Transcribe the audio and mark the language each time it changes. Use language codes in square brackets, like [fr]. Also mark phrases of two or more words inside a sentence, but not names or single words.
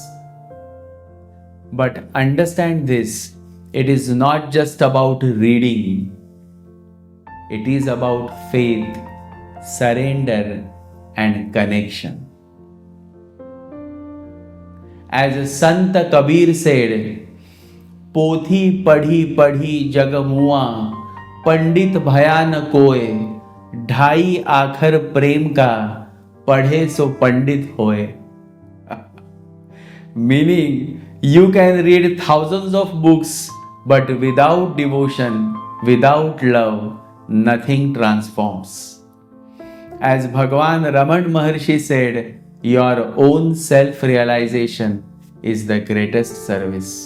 [en] But understand this, it is not just about reading, it is about faith, surrender, and connection. As Sant Kabir said, [hi] पोथी पढ़ी पढ़ी जग मुआ, पंडित भया न कोय, ढाई आखर प्रेम का, पढ़े सो पंडित होए. [en] Meaning, you can read thousands of books, but without devotion, without love, nothing transforms. As Bhagwan Raman Maharshi said, your own self-realization is the greatest service.